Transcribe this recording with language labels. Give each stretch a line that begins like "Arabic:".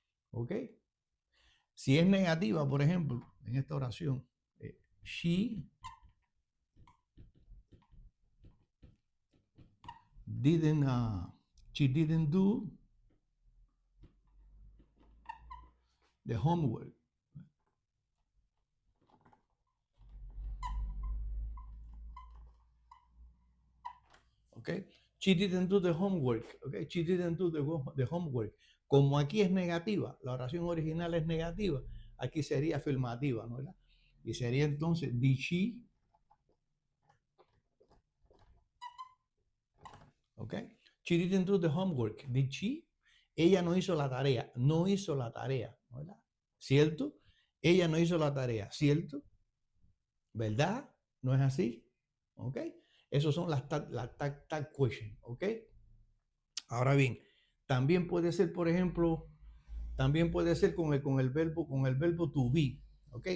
Spanish: ¿Ok? Si es negativa, por ejemplo, en esta oración,
English: she didn't, she didn't do the homework. ¿Ok? She didn't do the homework. Okay, she didn't do the homework.
Spanish: Como aquí es negativa, la oración original es negativa, aquí sería afirmativa, ¿no? ¿Verdad? Y sería entonces,
English: did she,
Spanish: okay?
English: She didn't do the homework. Did she?
Spanish: Ella no hizo la tarea, no hizo la tarea, ¿no? ¿Verdad? ¿Cierto? Ella no hizo la tarea, ¿cierto? ¿Verdad? ¿No es así? ¿Ok? Esos son las tag questions, ¿ok? Ahora bien, también puede ser, por ejemplo, también puede ser con el verbo to be, ¿ok?